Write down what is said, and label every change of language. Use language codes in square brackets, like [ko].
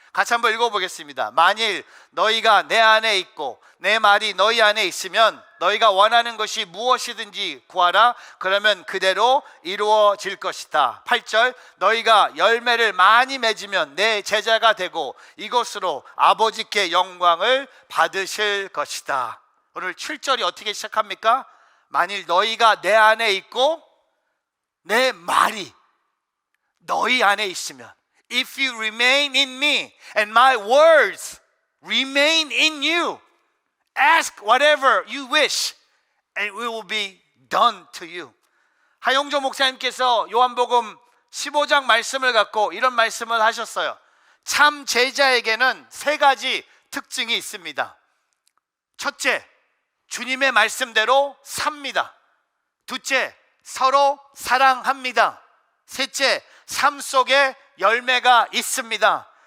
[ko] 같이 한번 읽어보겠습니다. 만일 너희가 내 안에 있고 내 말이 너희 안에 있으면 너희가 원하는 것이 무엇이든지 구하라. 그러면 그대로 이루어질 것이다. 8절, 너희가 열매를 많이 맺으면 내 제자가 되고 이것으로 아버지께 영광을 받으실 것이다. 오늘 7절이 어떻게 시작합니까? 만일 너희가 내 안에 있고 내 말이 너희 안에 있으면, [en] if you remain in me and my words remain in you, ask whatever you wish and it will be done to you. [ko] 하용조 목사님께서 요한복음 15장 말씀을 갖고 이런 말씀을 하셨어요. 참 제자에게는 세 가지 특징이 있습니다. 첫째, 주님의 말씀대로 삽니다. 둘째, 서로 사랑합니다. 셋째, 삶 속에 열매가 있습니다.